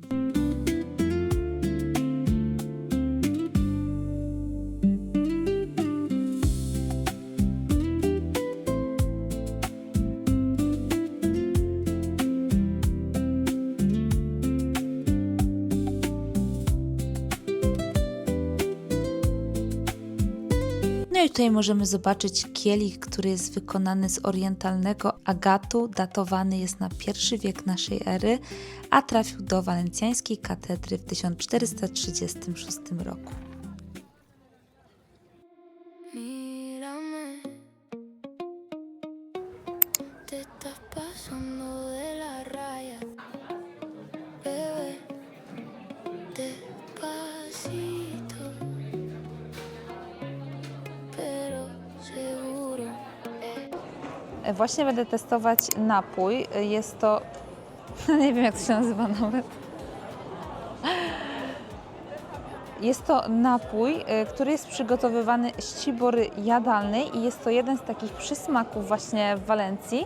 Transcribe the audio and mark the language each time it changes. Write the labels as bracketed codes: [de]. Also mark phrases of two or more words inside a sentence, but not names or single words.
[pl] No i tutaj możemy zobaczyć kielich, który jest wykonany z orientalnego agatu, datowany jest na I wiek naszej ery, a trafił do walencjańskiej katedry w 1436 roku. [es] Mírame, te estás pasando de la raya, bebé, despacito, pero seguro. [pl] Właśnie będę testować napój. Jest to... nie wiem, jak to się nazywa nawet. Jest to napój, który jest przygotowywany z cibory jadalnej i jest to jeden z takich przysmaków właśnie w Walencji.